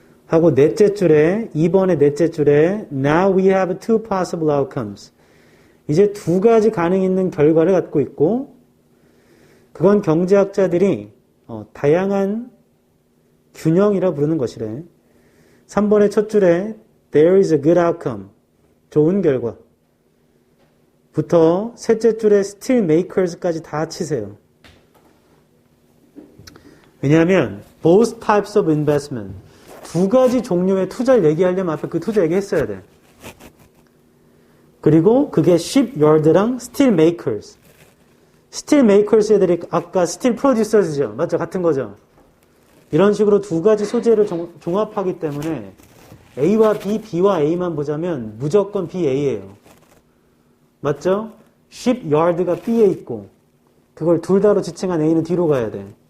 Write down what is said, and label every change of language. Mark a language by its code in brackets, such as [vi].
[ko] 하고 넷째 줄에 2번의 넷째 줄에 [en] Now we have two possible outcomes. [ko] 이제 두 가지 가능 있는 결과를 갖고 있고 그건 경제학자들이 다양한 균형이라 부르는 것이래. 3번의 첫 줄에 [en] There is a good outcome. [ko] 좋은 결과. 부터 셋째 줄에 still makers까지 다 치세요. 왜냐하면 [en] both types of investment [ko] 두 가지 종류의 투자를 얘기하려면 앞에 그 투자 얘기했어야 돼. 그리고 그게 shipyard랑 steel makers. steel makers 애들이 아까 steel producers죠. 맞죠? 같은 거죠. 이런 식으로 두 가지 소재를 종합하기 때문에 A와 B, B와 A만 보자면 무조건 BA예요. 맞죠? shipyard가 B에 있고 그걸 둘 다로 지칭한 A는 뒤로 가야 돼.